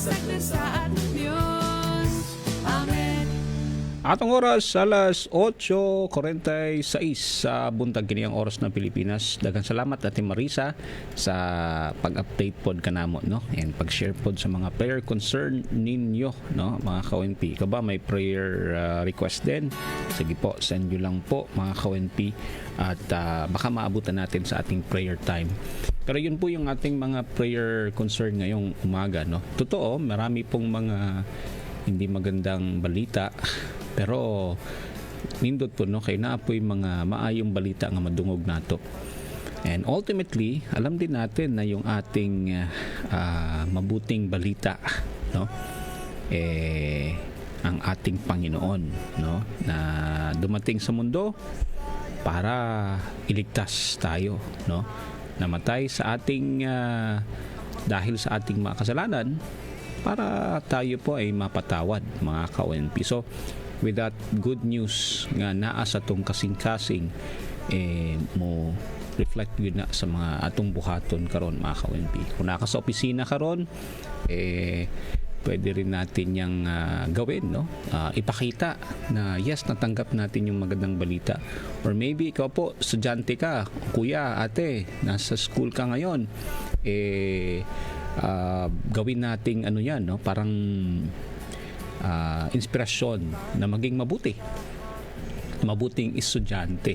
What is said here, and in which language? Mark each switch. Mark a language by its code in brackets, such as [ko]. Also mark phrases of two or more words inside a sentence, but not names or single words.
[tl] sa ating Diyos. Amen. [ceb] Atong oras alas 8:46 sa buntag kini ang oras ng Pilipinas. Daghang salamat Ate Marisa sa pag-update pod kanamo, no, and pag-share pod sa mga [en] prayer concern [ceb] ninyo, no, mga ka-ONP. [tl] Ikaw ba may [en] prayer request [tl] din? Sige po, send nyo lang po mga ka-ONP at baka maabutan natin sa ating [en] prayer time. [tl] Pero yun po yung ating mga [en] prayer concern [tl] ngayong umaga, no. Totoo, marami pong mga hindi magandang balita, pero nindot po, no, [ceb] kay naapoy mga maayong balita nga madungog nato. [en] And ultimately, [tl] alam din natin na yung ating mabuting balita, no, ang ating Panginoon, no, na dumating sa mundo para iligtas tayo, no, namatay sa ating dahil sa ating mga kasalanan para tayo po ay mapatawad, mga ka-ONP. [en] So with that good news [ceb] nga naa sa tong kasing-kasing, mo reflect yun na sa mga atong buhaton karon, mga ka-ONP. [tl] Kung naka sa opisina karon, pwede rin natin yang gawin, no, ipakita na yes, natanggap natin yung magandang balita. Or maybe ikaw po, estudyante ka, kuya, ate, nasa school ka ngayon, gawin nating ano yan, no, parang inspirasyon na maging mabuting estudyante.